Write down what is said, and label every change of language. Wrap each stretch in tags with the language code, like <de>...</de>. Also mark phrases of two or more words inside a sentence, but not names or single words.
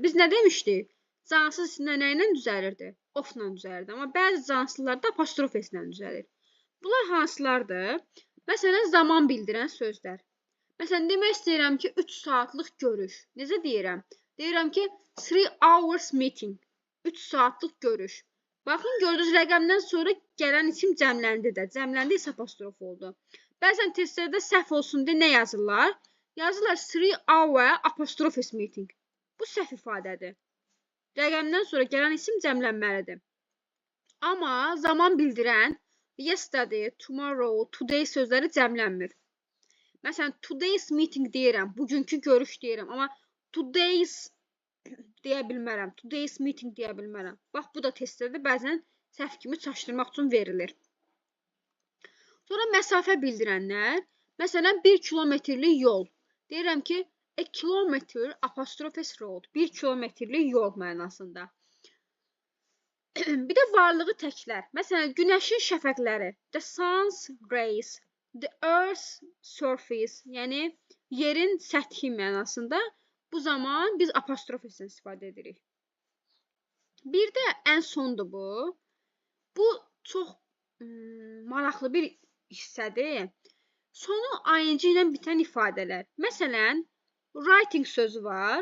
<az>Biz nə demişdik? Cansız isimlər nə ilə düzəlirdi? Of-la düzəlirdi. Amma bəzi cansızlar da apostrof S-lə düzəlir. Bunlar hansılardır? Məsələn, zaman bildirən sözlər. Məsələn, demək istəyirəm ki, 3 saatlıq görüş. Necə deyirəm? Deyirəm ki,</az> <en>3 hours meeting.</en> <az>3 saatlıq görüş. Baxın, gördünüz, rəqəmdən sonra gələn isim cəmləndi də. Cəmləndi isə apostrof oldu. Bəzən testlərdə səhv olsun deyə nə yazırlar? Yazırlar 3 hour apostrof S meeting. Bu səhv ifadədir. Rəqəmdən sonra gələn isim cəmlənməlidir. Amma zaman bildirən</az> <en>yesterday, tomorrow, today</en> <az>sözləri cəmlənmir. Məsələn,</az> <en>today's meeting</en> <az>deyirəm, bugünkü görüş deyirəm. Amma today's deyə bilmərəm.</az> <en>Today's meeting</en> <az>deyə bilmərəm. Bax, bu da testlərdə bəzən səhv kimi çaşdırmaq üçün verilir. Sonra məsafə bildirənlər, məsələn 1 kilometrlik yol. Deyirəm ki,</az> <en>a kilometer apostrophes road,</en> <az>1 kilometrlik yol mənasında. Bir də varlığı təklər. Məsələn, günəşin şəfəqləri,</az> <en>the sun's rays, the earth's surface,</en> <az>yəni yerin səthi mənasında bu zaman biz apostrofdan istifadə edirik. Bir də ən sondur bu. Bu çox maraqlı bir hissədir. Sonu ing ilə bitən ifadələr. Məsələn, writing sözü var.</az>